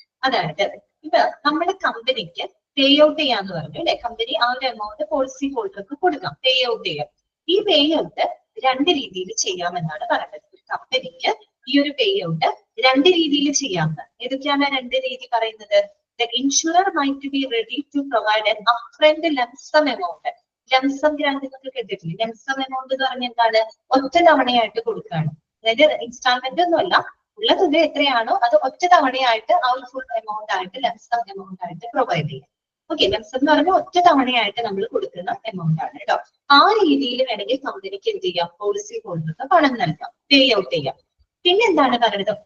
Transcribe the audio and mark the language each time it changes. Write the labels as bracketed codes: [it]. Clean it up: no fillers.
[ml] അതായത് ഇപ്പൊ നമ്മുടെ കമ്പനിക്ക് പേ ഔട്ട് ചെയ്യാന്ന് പറഞ്ഞു അല്ലെ. കമ്പനി ആ ഒരു എമൗണ്ട് പോളിസി ഹോൾഡർക്ക് കൊടുക്കാം, പേ ഔട്ട് ചെയ്യാം. ഈ പേ ഔട്ട് 2 രീതിയിൽ ചെയ്യാമെന്നാണ് പറയുന്നത്. ഒരു കമ്പനിക്ക് ഈ ഒരു പേ ഔട്ട് 2 രീതിയിൽ ചെയ്യാമെന്ന്. ഏതൊക്കെയാണ് 2 രീതി പറയുന്നത്? [en] The insurer might be ready to provide an upfront lump sum amount. [ml] Lump sum grant എന്നൊക്കെ കേട്ടിട്ടില്ലേ? lump sum amount എന്ന് പറഞ്ഞാൽ എന്താണ്? ഒറ്റ തവണയായിട്ട് കൊടുക്കുകയാണ്. അതായത് ഇൻസ്റ്റാൾമെന്റ് ഒന്നുമല്ല, ഉള്ള തുക എത്രയാണോ അത് ഒറ്റ തവണയായിട്ട് ആ ഒരു ഫുൾ എമൗണ്ട് ആയിട്ട് lump sum amount ആയിട്ട് പ്രൊവൈഡ് ചെയ്യാം. ഓക്കെ, lump sum എന്ന് പറഞ്ഞാൽ ഒറ്റ തവണയായിട്ട് നമ്മൾ കൊടുക്കുന്ന എമൗണ്ട് ആണ് കേട്ടോ. ആ രീതിയിൽ വേണമെങ്കിൽ കമ്പനിക്ക് എന്ത് ചെയ്യാം? പോളിസി ഹോൾഡർക്ക് പണം നൽകാം, പേ ഔട്ട് ചെയ്യാം. പിന്നെ എന്താണ് പറയുന്നത്?